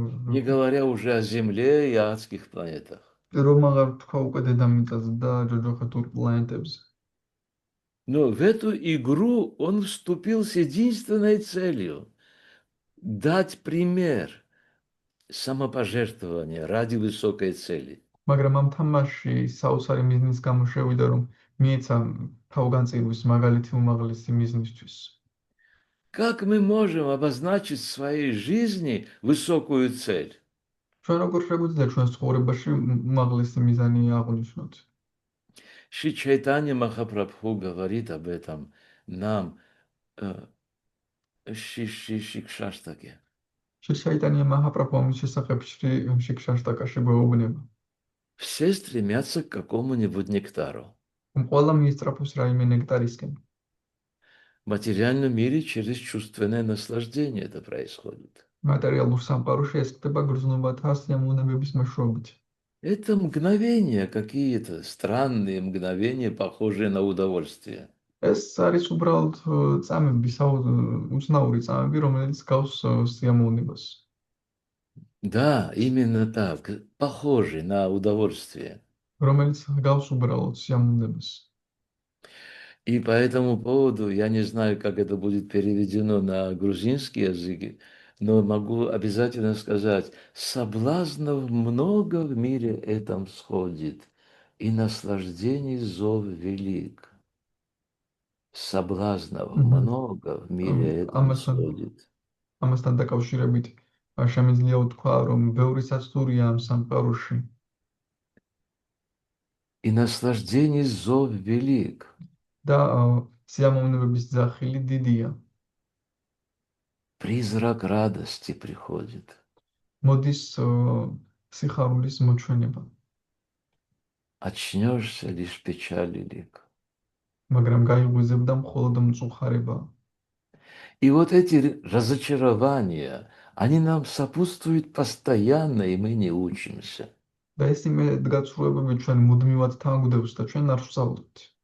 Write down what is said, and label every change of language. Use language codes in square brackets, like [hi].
[ru] Не говоря уже о Земле и адских планетах. [ka] რომ აღარ თქვა უკვე დედამიწაზე და ჯოჯოხეთურ პლანეტებზე. [ru] Но в эту игру он вступил с единственной целью – дать пример самопожертвования ради высокой цели. [ka] მაგრამ ამ თამაშში საოცარი მიზნის გამო შევიდა, რომ მიეცა თავგანწირვის მაგალითი უმაღლესი მიზნისთვის. [ru] Как мы можем обозначить в своей жизни высокую цель? [ka] ჩვენ როგორ შეგვიძლია ჩვენს ცხოვრებაში უმაღლესი მიზანი აღვნიშნოთ? [ru] Шри Чайтанья Махапрабху говорит об этом нам Шикшаштаке. [ka] Шайтанья Махапрабху ამის შესახებ შიქშაშტაკაში გვეუბნება. [ru] Все стремятся к какому-нибудь нектару. [ka] ყველა მიისწრაფოს რაიმე ნექტარისკენ. [ru] В материальном мире через чувственное наслаждение это происходит. [ka] მატერიალურ სამყაროში ეს ხდება გრძნობათა სიამოვნებების მეშვეობით. [ru] Это мгновения какие-то, странные мгновения, похожие на удовольствие. [ka] ეს არის უბრალოდ წამები, უცნაური წამები, რომელიც გავს სიამოვნებას. [ru] Да, именно так, похожие на удовольствие. [ka] რომელიც გავს უბრალოდ სიამოვნებას. [ru] И по этому поводу, я не знаю, как это будет переведено на грузинский язык, но могу обязательно сказать, соблазнов много в мире этом сходит, и наслаждений зов велик. Соблазнов много в мире этом сходит. [ka] ამასთან დაკავშირებით შემიძლია უთქვა, რომ ბევრი საცდურია ამ სამყაროში. [ru] И наслаждений зов велик. [ka] და სიამოვნებების ძახილი დიდია. [ru] Призрак радости приходит. [ka] მოდის სიხარულის მოჩვენება. [ru] Очнешься лишь печали лик. [ka] მაგრამ გაიღვიზებდა მხოლოდ მწუხარება. [ru] И вот эти разочарования, они нам сопутствуют постоянно, и мы не учимся. [ka] და ეს იმედგაცრუებები ჩვენ მუდმივად თანგვდევს და ჩვენ არ ვსწავლობთ.